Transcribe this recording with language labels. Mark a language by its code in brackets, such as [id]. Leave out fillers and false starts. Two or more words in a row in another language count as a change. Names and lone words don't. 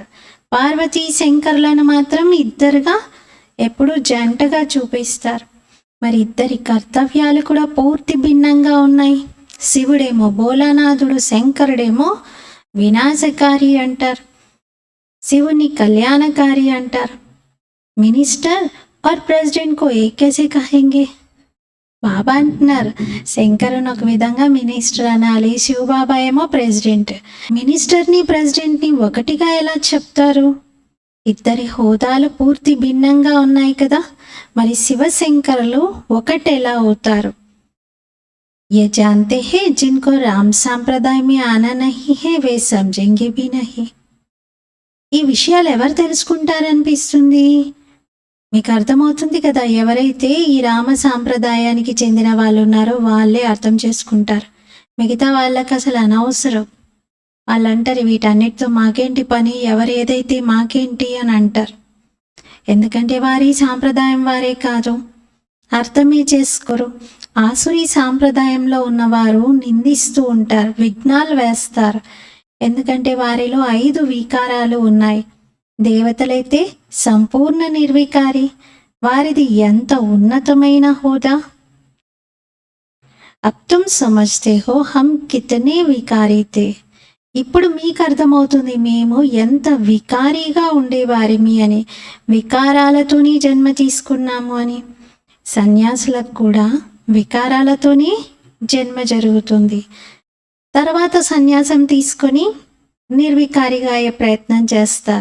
[te] పార్వతీ శంకరులను మాత్రం ఇద్దరుగా ఎప్పుడు జంటగా చూపిస్తారు. మరి ఇద్దరి కర్తవ్యాలు కూడా పూర్తి భిన్నంగా ఉన్నాయి. శివుడేమో భోలానాథుడు, శంకరుడేమో వినాశకారి అంటారు, శివుని కళ్యాణకారి అంటారు. [hi] మినిస్టర్ और प्रेसिडेंट को एक कैसे कहेंगे? [te] బాబా అంటున్నారు, శంకరుని ఒక విధంగా మినిస్టర్ అనాలి, శివబాబా ఏమో ప్రెసిడెంట్. మినిస్టర్ని ప్రెసిడెంట్ని ఒకటిగా ఎలా చెప్తారు? ఇద్దరి హోదాలు పూర్తి భిన్నంగా ఉన్నాయి కదా, మరి శివశంకరులు ఒకటెలా అవుతారు? [hi] ये जानते हैं जिनको राम सांप्रदाय में आना नहीं है वे समझेंगे भी नहीं. [te] ఈ విషయాలు ఎవరు తెలుసుకుంటారనిపిస్తుంది? మీకు అర్థమవుతుంది కదా, ఎవరైతే ఈ రామ సాంప్రదాయానికి చెందిన వాళ్ళు ఉన్నారో వాళ్ళే అర్థం చేసుకుంటారు. మిగతా వాళ్ళకి అసలు అనవసరం. వాళ్ళు అంటారు, వీటన్నిటితో మాకేంటి పని, ఎవరు ఏదైతే మాకేంటి అని అంటారు. ఎందుకంటే వారి సాంప్రదాయం వారే కాదు, అర్థమే చేసుకోరు. ఆసురీ సాంప్రదాయంలో ఉన్నవారు నిందిస్తూ ఉంటారు, విఘ్నాలు వేస్తారు. ఎందుకంటే వారిలో 5 వికారాలు ఉన్నాయి. దేవతలైతే సంపూర్ణ నిర్వికారి. వారిది ఎంత ఉన్నతమైన హోదా! [hi] अब तुम समझते हो हम कितने विकारी थे. [te] ఇప్పుడు మీకు అర్థమవుతుంది మేము ఎంత వికారీగా ఉండేవారిమి అని, వికారాలతోనే జన్మ తీసుకున్నాము అని. సన్యాసులకు కూడా వికారాలతోనే జన్మ జరుగుతుంది. తర్వాత సన్యాసం తీసుకొని నిర్వికారిగా అయ్యే ప్రయత్నం చేస్తారు.